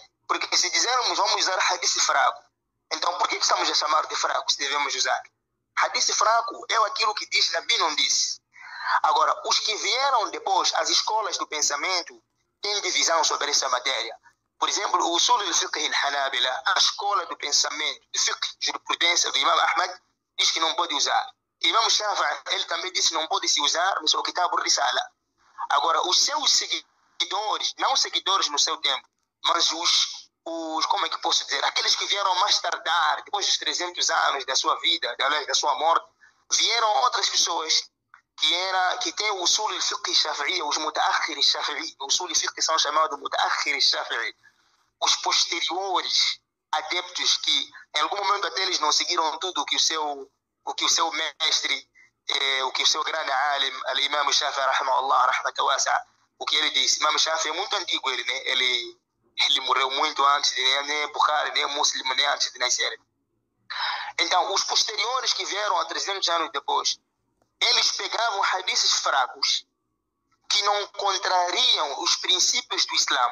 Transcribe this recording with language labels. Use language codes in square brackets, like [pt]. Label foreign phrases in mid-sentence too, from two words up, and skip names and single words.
[pt] Porque se dizermos vamos usar hadith fraco, então por que estamos a chamar de fraco se devemos usar? Hadith fraco é aquilo que diz Nabi não disse. Agora, os que vieram depois, as escolas do pensamento, têm divisão sobre essa matéria. Por exemplo, o [ar] أصول الفقه الحنابلة, [pt] a escola do pensamento, de fiqh, jurisprudência do Imam Ahmad, diz que não pode usar. Imam Shafi'i, ele também disse que não pode se usar no seu Kitab al-Risala. Agora, os seus seguidores, não seguidores no seu tempo, mas como é que posso dizer, aqueles que vieram mais tardar, depois dos 300 anos da sua vida, da sua morte, vieram outras pessoas que têm o [ar] أصول الفقه الشافعي, [pt] os [ar] متأخر الشافعي, [pt] o [ar] أصول الفقه [pt] são chamados [ar] متأخر الشافعي, [pt] os posteriores adeptos que em algum momento até eles não seguiram tudo o que o seu mestre, o que o seu grande alim, al-Imam Shafi'i [ar] رحمه الله رحمة واسعة, [pt] o que ele disse. Imam Shafi'i é muito antigo, ele, né? Ele morreu muito antes de nem Bukhari, nem Muslim, nem antes de nascer. Então, os posteriores que vieram há 300 anos depois, eles pegavam hadiths fracos que não contrariam os princípios do Islã.